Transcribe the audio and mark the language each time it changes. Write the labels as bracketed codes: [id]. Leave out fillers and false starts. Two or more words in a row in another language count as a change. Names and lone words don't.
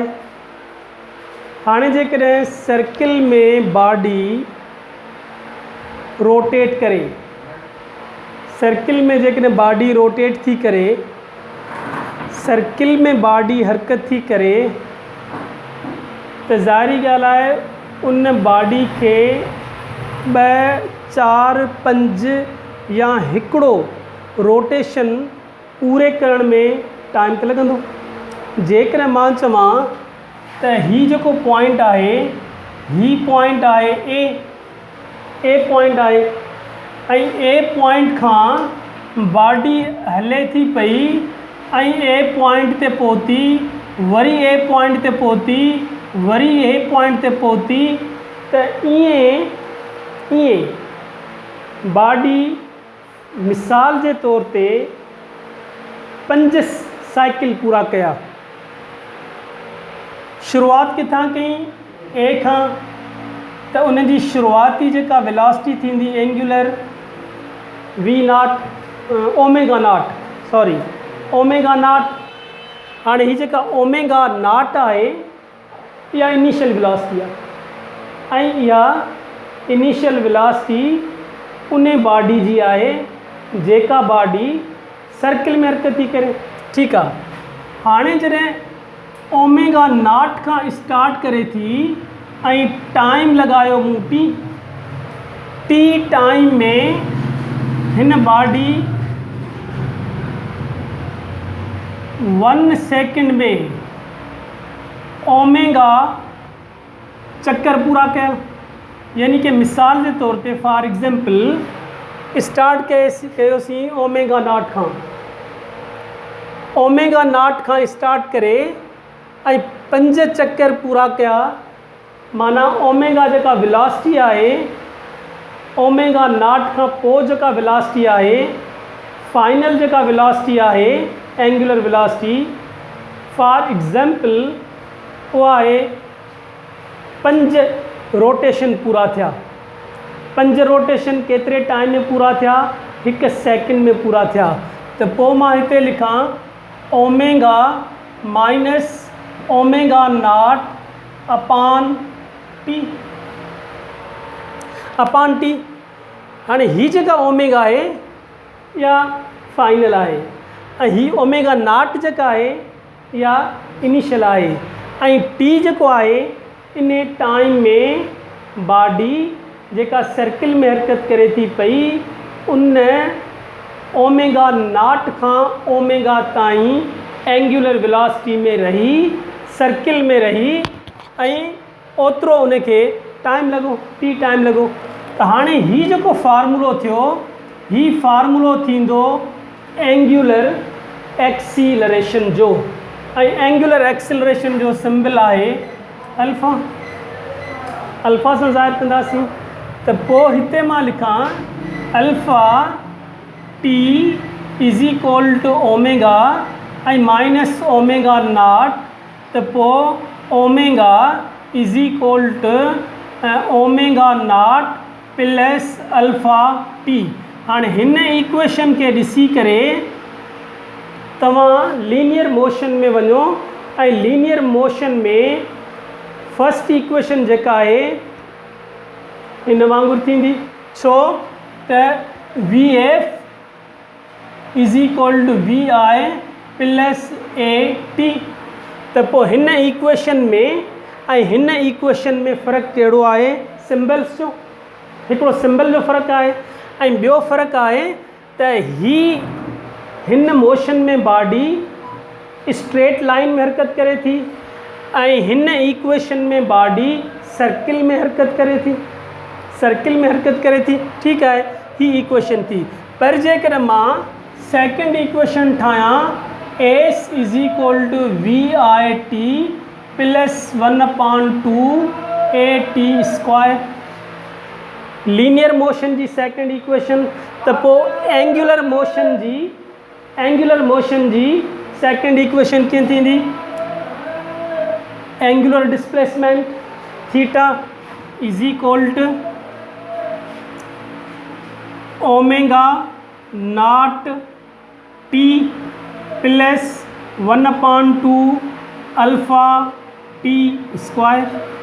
[sd] हाँ जेकॾहिं सर्किल में [en] body rotate [sd] करे, सर्किल में जेकॾहिं [en] body rotate [sd] थी करे, सर्किल में बॉडी हरकत थी करे तो ज़ाहिरी ॻाल्हि आहे उन बॉडी के 2, 4, 5 या हिकिड़ो रोटेशन पूरे करण में टाइम तो लगंदो। जेकॾहिं मां चवां त ही जेको पॉइंट आहे ही पॉइंट आहे [en] A point [sd] आहे ऐं [en] A point [sd] खां बॉडी हले थी पई ऐं [en] A point [sd] ते पहुती, वरी [en] A point [sd] ते पहुती, वरी [en] A point [sd] ते पहुती। तो ईअं बॉडी मिसाल के तौर पे 5 साइकिल पूरा कया। शुरुआत किथां कई? ए खां। तो उन जी शुरुआती जेका वेलोसिटी थींदी [en] angular omega naught. [sd] हाँ ही जेका [en] omega naught [sd] है या [en] initial velocity [sd] है, या [en] initial velocity [sd] उन बॉडी जी है जेका बॉडी सर्किल में हरकत थी करे। [hi] ठीक है। [sd] हाँ जॾहिं [en] omega naught [sd] का स्टार्ट करे थी ऐं टाइम लगायो मूं [en] T time [sd] में हिन बॉडी 1 सेकंड में ओमेगा चक्कर पूरा कया। यानी कि मिसाल के तौर पे [en] for example start [sd] कयोसीं [en] omega naught [sd] खां स्टार्ट करे ऐं 5 चक्कर पूरा कया। माना ओमेगा जेका वेलोसिटी है, [en] omega naught [sd] खां पोइ जेका वेलोसिटी है, फाइनल जेका वेलोसिटी है [en] angular velocity for example [hi] वो है [sd] 5 रोटेशन पूरा थिया। 5 रोटेशन केतरे टाइम में पूरा थिया? 1 सेकंड में पूरा थिया। तो पोइ मां हिते लिखां [en] omega minus omega naught upon T. [sd] हाँ ही जेका ओमेगा है या फाइनल है, ही [en] omega naught [sd] जेका है या इनिशियल है, ऐं टी जेको है इन टाइम में बॉडी जेका सर्किल में हरकत करे थी पई उन [en] omega naught [sd] खां ओमेगा ताईं [en] angular velocity [sd] में रही, सर्किल में रही ऐं ओतिरो उनके टाइम लगो, [en] T time [sd] लगो। तो हाँ ही जेको फार्मूलो थियो, ही फार्मूलो थींदो [en] angular acceleration [sd] जो। ऐं [en] angular acceleration [sd] जो सिंबल आहे अल्फ़ा। अल्फ़ा सां ज़ाहिर कंदासीं त पोइ हिते मां लिखां [en] alpha T is equal to omega [sd] ऐं [en] minus omega naught, [sd] त पोइ [en] omega is equal to omega naught plus alpha T. [sd] हाणे हिन इक्वेशन खे ॾिसी करे तव्हां [en] linear motion [sd] में वञो ऐं [en] linear motion [sd] में [en] first equation [sd] जेका आहे हिन वांगुरु थींदी, छो त [en] V F is equal to V I plus A T. [sd] त पोइ हिन इक्वेशन में ऐं हिन इक्वेशन में फ़र्क़ु कहिड़ो आहे? सिम्बल्स जो। हिकिड़ो सिम्बल जो फ़र्क़ु आहे ऐं ॿियो फ़र्क़ु आहे त हिन मोशन में बॉडी [en] straight line [sd] में हरकत करे थी ऐं हिन इक्वेशन में बॉडी सर्किल में हरकत करे थी, सर्किल में हरकत करे थी। ठीकु आहे, ही इक्वेशन थी। पर जेकर मां [en] second equation [sd] ठाहियां [en] S is equal to V I T plus 1/2 A T square, linear motion [sd] जी [en] second equation. [sd] त पोइ [en] angular motion [sd] जी [en] second equation [sd] कीअं थींदी? [en] angular displacement theta is equal to omega naught T plus 1/2 alpha T square.